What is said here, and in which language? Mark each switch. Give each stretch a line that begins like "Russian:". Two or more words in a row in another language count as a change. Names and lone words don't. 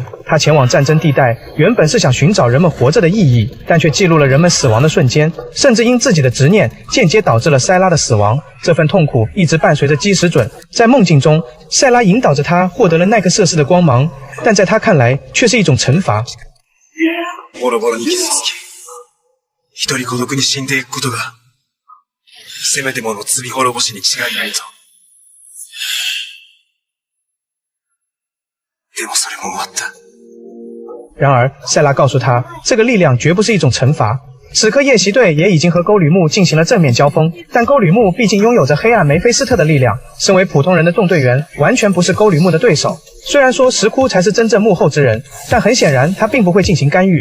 Chinese: 他前往战争地带，原本是想寻找人们活着的意义，但却记录了人们死亡的瞬间，甚至因自己的执念，间接导致了塞拉的死亡。这份痛苦一直伴随着基石准。在梦境中，塞拉引导着他获得了奈克瑟斯的光芒，但在他看来，却是一种惩罚。
Japanese: ボロボロに傷つき、一人孤独に死んでいくことが、せめてもの罪滅ぼしに違いないぞ。でもそれも終わった。
Chinese: 然而，塞拉告诉他，这个力量绝不是一种惩罚。此刻，夜袭队也已经和沟吕木进行了正面交锋，但沟吕木毕竟拥有着黑暗梅菲斯特的力量，身为普通人的众队员完全不是沟吕木的对手。虽然说石窟才是真正幕后之人，但很显然他并不会进行干预。